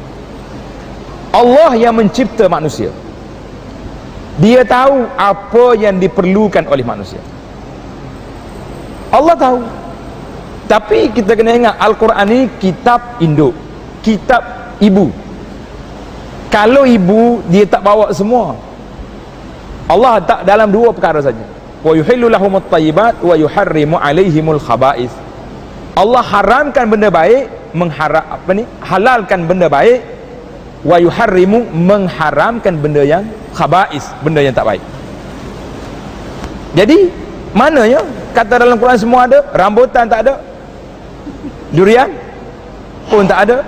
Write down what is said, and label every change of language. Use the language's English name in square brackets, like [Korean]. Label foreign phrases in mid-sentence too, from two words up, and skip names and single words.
[Malay] Allah yang mencipta manusia, dia tahu apa yang diperlukan oleh manusia. Allah tahu. Tapi kita kena ingat, Al-Quran ni kitab induk, kitab ibu. Kalau ibu, dia tak bawa semua. Allah tak dalam dua perkara saja. [Arabic] ويحل لهم الطيبات ويحرم عليهم الخبائث. [Malay] Allah haramkan benda baik, halalkan benda baik, [Arabic] ويحرم, [Malay] mengharamkan benda yang khaba'ith, benda yang tak baik. Jadi mananya kata dalam Quran semua ada, rambutan tak ada, durian pun tak ada.